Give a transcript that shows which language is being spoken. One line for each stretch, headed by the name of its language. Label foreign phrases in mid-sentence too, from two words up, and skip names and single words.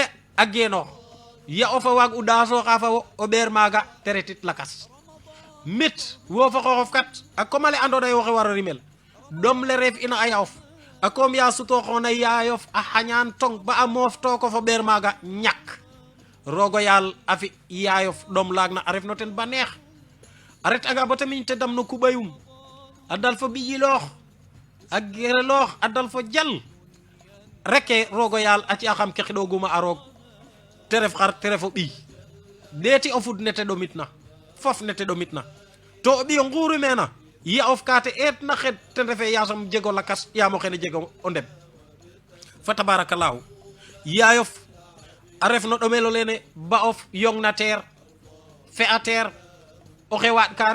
Serer: a genoox ya of a waag u ɗaasooxa fa wo o ɓeer maaga te retit lakas mit wo fa xooxof kat a komale andona ye woxe waro rimel ɗom le reef ina a ya of a koom ya sutooxoona yaayof a xañaan tong ba a moof tooko fo ɓeer maaga ñak rogo yaal a fi yaayof ɗom laag na a ref no ten ba neex aret aga botamiñ te dam no kubayum adal fo biyiloox ak gereloox adal fo jal reke rogo yal aci a xam ke xidoguma a roog te ref xar te refo ɓiy deeti o fud nete ɗomitna fof nete ɗomitna to o ɓiyo nguuru mena ya of kate eetna xed ten refe yasam jego lakas yamo xene jego o ndem fa tabarakallahu yayof a ref no ɗomelo lene ba of yong na teer fe a teer o xe waaɗ ka